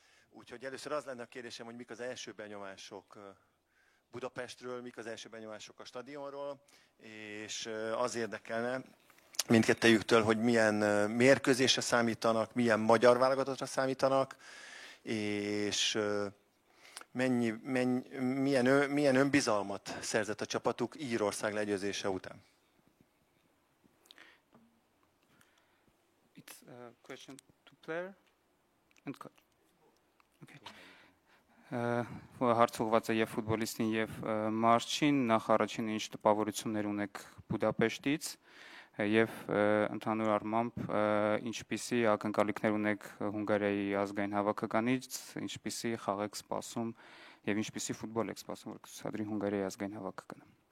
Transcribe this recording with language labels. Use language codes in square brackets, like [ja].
[hu] Úgyhogy először az lenne a kérdésem, hogy mik az első benyomások Budapestről, mik az első benyomások a stadionról, és az érdekelne mindkettejüktől, hogy milyen mérkőzésre számítanak, milyen magyar válogatottra számítanak, és milyen önbizalmat szerzett a csapatuk Írország legyőzése után. [en] It's a question to player and coach. Okay. [hy] Հարցուղված է եւ ֆուտբոլիստին եւ մարզչին, նախ առաջին ինչ տպավորություններ ունեք Բուդապեշտից եւ ընդհանուր առմամբ ինչպիսի ակնկալիքներ ունեք Հունգարիայի ազգային հավաքականից, ինչպիսի խաղ եք սպասում եւ ինչպիսի ֆուտբոլ եք սպասում, որ կցուցադրի Հունգարիայի ազգային հավաքականը։